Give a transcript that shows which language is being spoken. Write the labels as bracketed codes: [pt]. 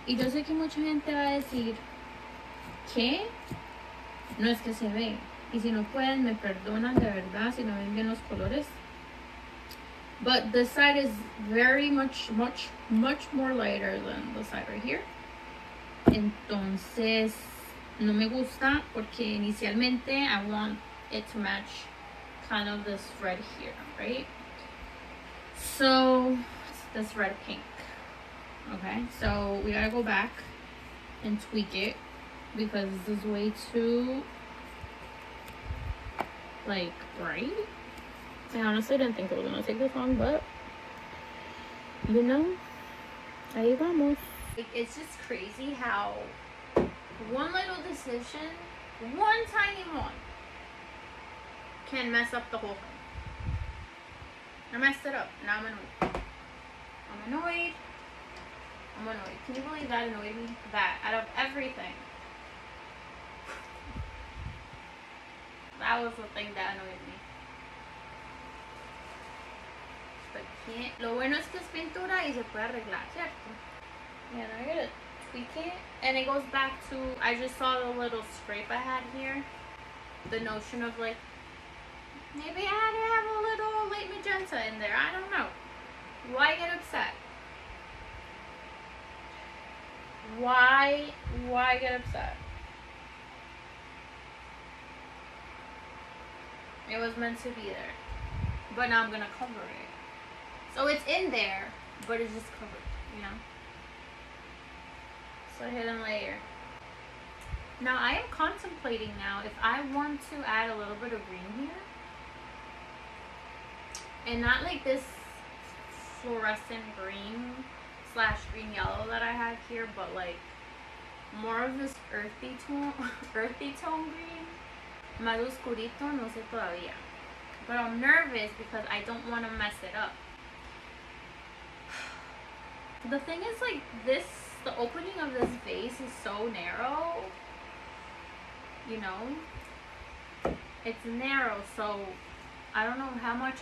[es] Y yo sé que mucha gente va a decir que no es que se ve. Y si no pueden, me perdonan de verdad si no ven bien los colores. [en] But this side is very much more lighter than the side right here. [es] Entonces no me gusta porque inicialmente [en] I want it to match kind of this red here, right? So it's this red pink. Okay, so we gotta go back and tweak it because this is way too like bright. I honestly didn't think it was gonna take this long, but you know, [es] ahí vamos. [en] It's just crazy how one little decision, one tiny one, can mess up the whole thing. I messed it up. Now I'm annoyed. I'm annoyed. Can you believe that annoyed me? That out of everything, that was the thing that annoyed me. But can't. [es] Lo bueno es que es pintura y se puede arreglar, ¿cierto? [en] Yeah, now I gotta tweak it, and it goes back to I just saw the little scrape I had here. The notion of like maybe I had to have a little light magenta in there. I don't know. Why get upset? Why get upset? It was meant to be there. But now I'm gonna cover it. So it's in there, but it's just covered, you know? So hidden layer. Now I am contemplating now if I want to add a little bit of green here. And not like this fluorescent green / green yellow that I have here, but like more of this earthy tone green. [es] Más oscurito, no sé todavía. [en] But I'm nervous because I don't want to mess it up. The thing is, like, the opening of this vase is so narrow. You know? It's narrow, so I don't know how much.